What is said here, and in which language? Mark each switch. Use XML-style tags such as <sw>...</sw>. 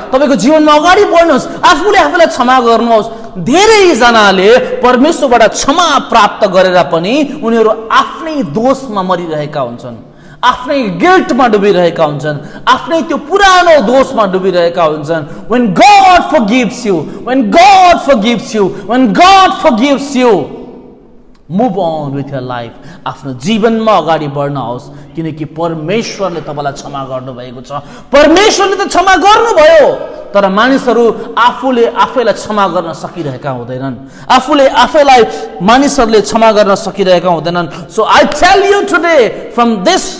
<ne>तपाईँको जीवनमा अगाडि बढ्नुहोस्, आफूले आफूलाई क्षमा गर्नुहोस्। धेरैजनाले परमेश्वरबाट क्षमा प्राप्त गरेर पनि उनीहरू आफ्नै दोषमा मरिरहेका हुन्छन्, आफ्नै गिल्टमा डुबिरहेका हुन्छन्, आफ्नै त्यो पुरानो दोषमा डुबिरहेका हुन्छन्।</ne> <en>when God forgives you, when God forgives you, when God forgives you, move on with your life।</en> <ne>आफ्नो जीवनमा अगाडि बढ्नुहोस्, किनकि परमेश्वरले तपाईँलाई क्षमा गर्नुभएको छ। परमेश्वरले त क्षमा गर्नुभयो, तर मानिसहरू आफूले आफैलाई क्षमा गर्न सकिरहेका हुँदैनन्, आफूले आफैलाई मानिसहरूले क्षमा गर्न सकिरहेका हुँदैनन्।</ne> <en>so I tell you today from this</en>